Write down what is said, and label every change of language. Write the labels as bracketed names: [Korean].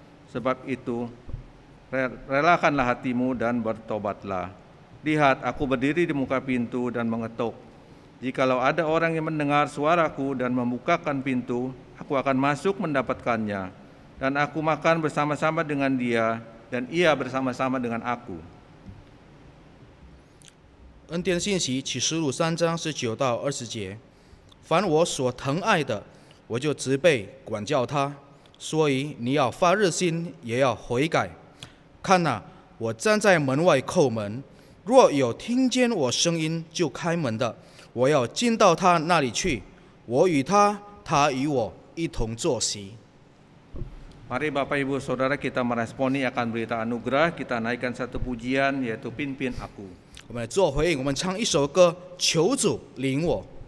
[Indonesian] Sebab itu relakanlah hatimu dan bertobatlah. Lihat, aku berdiri di muka pintu dan mengetuk. Jikalau ada orang yang mendengar suaraku dan membukakan pintu, aku akan masuk mendapatkannya, dan aku makan bersama-sama dengan dia, dan ia bersama-sama dengan aku. [Chinese] 恩典信息启示录3章19到20节，凡我所疼爱的，我就责备管教他，所以你要发热心，也要悔改。看哪，我站在门外叩门，若有听见我声音就开门的，我要进到他那里去，我与他，他与我一同坐席。 [Indonesian] Mari Bapak Ibu Saudara, kita meresponi akan berita anugerah. Kita naikkan satu pujian, yaitu Pimpin Aku. [Chinese] 我们来做回应，我们唱一首歌，求主领我。